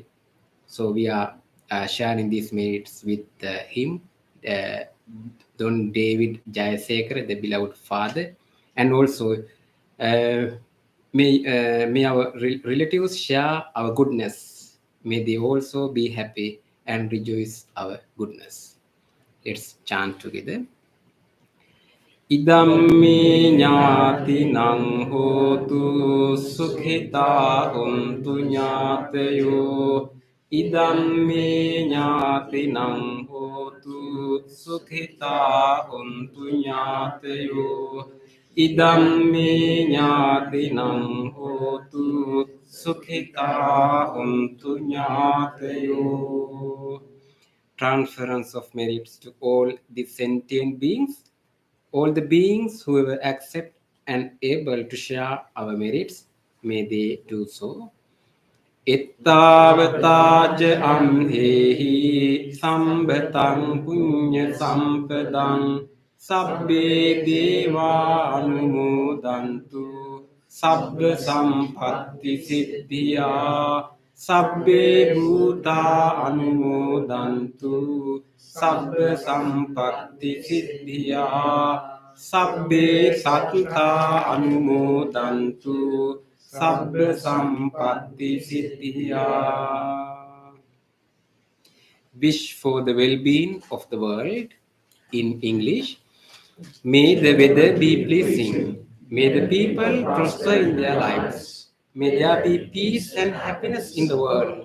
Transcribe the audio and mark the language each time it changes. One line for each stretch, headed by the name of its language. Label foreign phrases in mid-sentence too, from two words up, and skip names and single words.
English: So we are sharing these merits with him, Don David Jayasekara, the beloved father. And also may our relatives share our goodness. May they also be happy and rejoice our goodness. Let's chant together.
Pali: Idammi ñātinang hotu sukhita untu ñātayo. Idammi ñātinang hotu sukhita untu ñātayo. Idammi ñātinang hotu sukhita untu ñātayo.
English: Transference of merits to all the sentient beings. All the beings who will accept and able to share our merits, may they do so.
Pali: Ittavataja amhehi sambhatang punya sampadang sabbe deva anumodantu sabba sampatti siddhiya sabbe bhuta anumodantu sabba sampatti siddhiya sabbe sattva anumodantu sabba sampatti siddhiya.
English: Wish for the well-being of the world. In English, may the weather be pleasing. May the people prosper in their lives. May there be peace and happiness in the world.